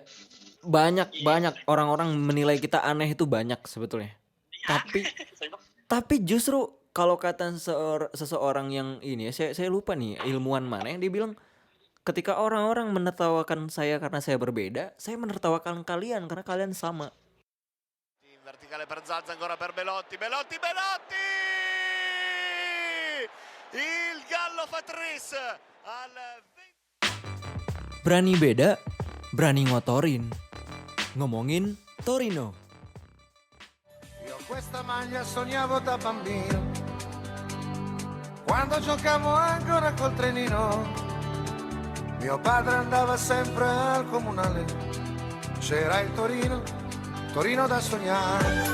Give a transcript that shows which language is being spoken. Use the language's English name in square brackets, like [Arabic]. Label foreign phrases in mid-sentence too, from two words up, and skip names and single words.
[Indonesian] Banyak orang-orang menilai kita aneh itu banyak sebetulnya. Tapi justru kalau kata seseorang yang ini ya, saya lupa nih ilmuwan mana yang dia bilang, ketika orang-orang menertawakan saya karena saya berbeda, saya menertawakan kalian karena kalian sama. [Italian] Verticale per Zaza, ancora per Belotti. Il Gallo fa 3 al 20. [Indonesian] Berani beda, berani ngotorin. Ngomongin Torino. [Italian] Io questa maglia sognavo da bambino, quando giocavo ancora col trenino. Mio padre andava sempre al comunale, c'era il Torino da sognare.